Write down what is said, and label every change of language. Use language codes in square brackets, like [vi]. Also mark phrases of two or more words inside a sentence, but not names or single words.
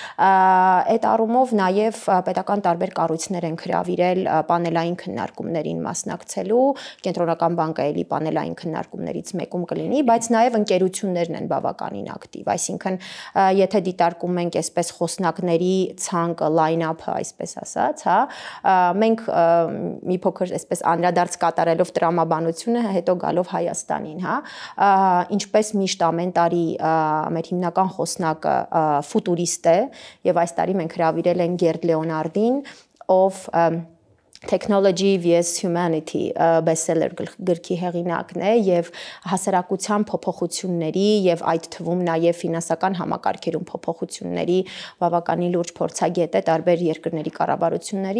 [hy] այդ առումով նաև պետական տարբեր կառույցներ են հրավիրել պանելային քննարկումներին մասնակցելու, կենտրոնական բանկը էլի պանելային քննարկումներից մեկում կլինի, բայց նաև ընկերություններն են բավականին ակտիվ, այսինքն եթե դիտարկում ենք այսպես խոսնակների ցանկը, line-up-ը, այսպես ասած, հա, մենք մի փոքր այսպես անդրադարձ կատարելով տրամաբանությունը, հետո գալով Հայաստանին, հա, ինչպես միշտ ամեն տարի մեր հիմնական խոսնակը ֆուտուրիստ է եւ այս տարի մենք հրավիրել ենք Գերդ Լեոնարդին, ով Technology vs Humanity bestseller գրքի հեղինակն է եւ հասարակության փոփոխությունների եւ այդ թվում նաեւ ֆինանսական համակարգերում փոփոխությունների բավականին լուրջ փորձագետ է, տարբեր երկրների կառավարությունների